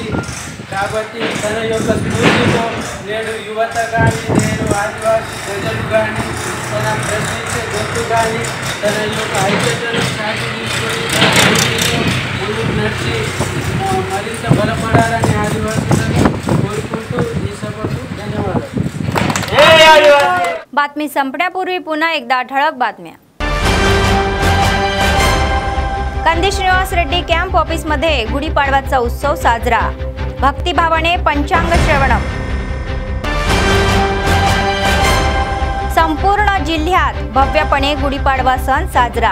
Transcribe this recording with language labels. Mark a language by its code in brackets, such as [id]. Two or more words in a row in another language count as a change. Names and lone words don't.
[te] కాబట్టి తన యొక్క స్ఫూర్తితో నేడు యువత కానీ, నేడు ఆదివాసీ ప్రజలు కానీ, తన ప్రశ్నించే గొంతు కానీ తన యొక్క ఐక్యతను సాటి తీసుకొని ముందుకు నడిచి మరింత బలపడాలని ఆదివాసులను కోరుకుంటూ ఈ సభకు ధన్యవాదాలు। [mr] बातमी संपण्यापूर्वी पुन्हा एकदा ठळक बातम्या। कंदी श्रीनिवास रेड्डी कॅम्प ऑफिसमध्ये गुढीपाडवाचा उत्सव साजरा। भक्तिभावाने पंचांग श्रवणम। संपूर्ण जिल्ह्यात भव्यपणे गुढीपाडवा सण साजरा।